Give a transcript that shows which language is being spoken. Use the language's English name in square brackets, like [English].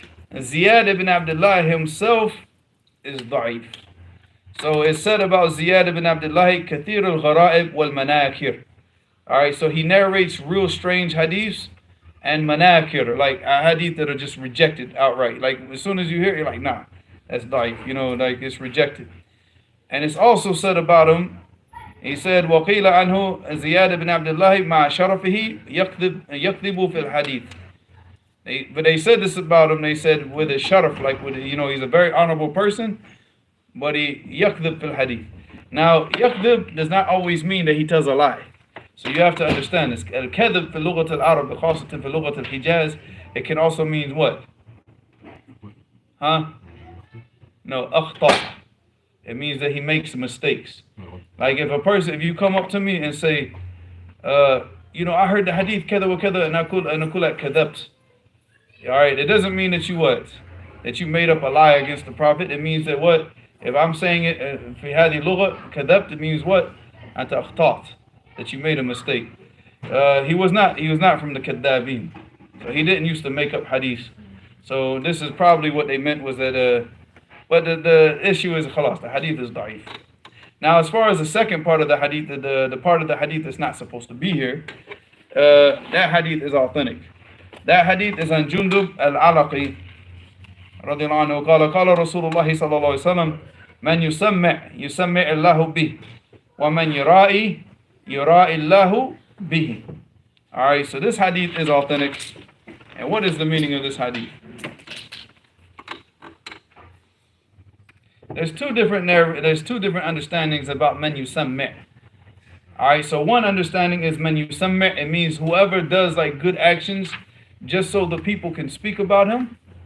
[English] And Ziyad ibn Abdullah himself is da'if. So it's said about Ziyad ibn Abdullah, [Arabic] kathir al-gharaib wal-manakir. [English] Alright, so he narrates real strange hadiths and manakir, like a hadith that are just rejected outright. Like as soon as you hear it, you're like, nah, that's da'if. Like it's rejected. And it's also said about him, he said, [Arabic] وَقِيلَ عَنْهُ زِيَادَ بن عبد الله مع شرفه يكذب في الحديث. [English] But they said this about him, they said with his sharaf, like with, he's a very honorable person, but he [Arabic] yakdhib fil hadith. [English] Now, yakdhib does not always mean that he tells a lie. So you have to understand this. [Arabic] Al-kadhib fil lughat al-Arab, khasatan fil lughat al-Hijaz, [English] it can also mean what? Huh? No, [Arabic] akhta. [English] It means that he makes mistakes. Like if you come up to me and say, I heard the hadith [Arabic] kada wa kada [English] and [Arabic] akul kadabt. [English] Alright, it doesn't mean that that you made up a lie against the Prophet. It means that what? If I'm saying it, [Arabic] fi hadi lugha kadabt, [English] it means what? [Arabic] Anta akhtat, [English] that you made a mistake. He was not from the kadabin. So he didn't used to make up hadith. So this is probably what they meant was that but the issue is khalas, the hadith is da'if. Now as far as the second part of the hadith, the part of the hadith that's not supposed to be here, that hadith is authentic. That hadith is on [Arabic] Jundub al-Alaqi رضي الله عنه قال رسول الله صلى الله عليه وسلم من يسمع الله به ومن يرائي الله به. [English] Alright, so this hadith is authentic. And what is the meaning of this hadith? There's two different understandings about man yusammi'. Alright, so one understanding is man yusammi', it means whoever does like good actions just so the people can speak about him.